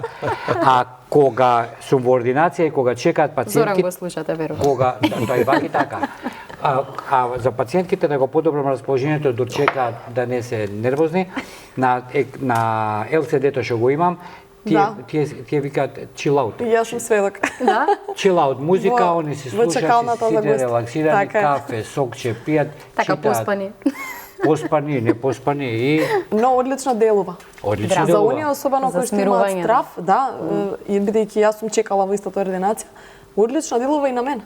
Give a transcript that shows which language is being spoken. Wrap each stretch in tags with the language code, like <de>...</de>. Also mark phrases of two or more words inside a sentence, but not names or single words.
<mk>А кога сум во ординација и кога чекаат пациентки, Зоран го слушате, верувам. Кога тоа и ваки така. А за пациентките да го подобрам расположението, да чекаат да не се нервозни, на LCD-то што го имам, тие викаат</mk> <en>chill out.</en> <mk>И јас сум сведок. Да?</mk> <en>Chill out</en> <mk>музика, они се слушаат, сите релаксирани, кафе, сокче, пијат, така читаат. поспани. поспани, непоспани и Но одлично делува. одлично За делува. оние особено кои што имаат страв, да, и бидејќи јас сум чекала во истата ординација, одлично делува и на мене.</mk>